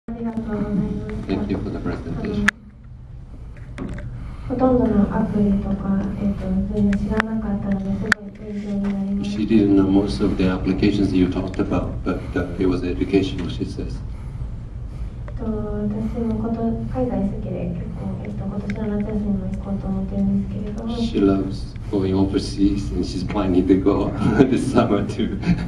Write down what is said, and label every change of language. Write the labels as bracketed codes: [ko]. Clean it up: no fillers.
[en] Thank you for the presentation. [ja] ほとんどのアプリとか、全然知らなかったのですごい勉強になりました。 [en] She didn't know most of the applications you talked about, but it was educational, she says. [ja] 私も海外好きで結構、今年の夏休みも行こうと思ってるんですけれども。 [en] She loves going overseas and she's planning to go this summer to